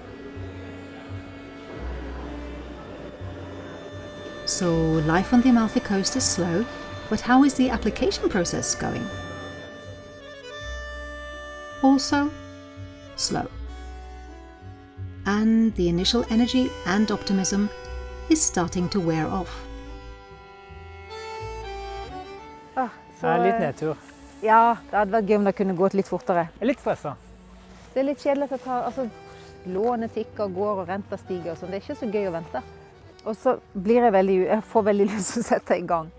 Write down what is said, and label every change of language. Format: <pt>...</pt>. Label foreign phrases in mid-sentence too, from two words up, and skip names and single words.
<en>So life on the Amalfi Coast is slow, but how is the application process going? Also slow. And the initial energy and optimism is starting to wear off.</en> <no>Ja, litt nedtur. Ja, det hadde vært gøy om det kunne gått litt fortere. Jeg er litt stresset. Det er litt kjedelig at lånet tikker, går og renter stiger og sånn. Det er ikke så gøy å vente. Og så jeg får veldig lyst til å sette i gang.</no>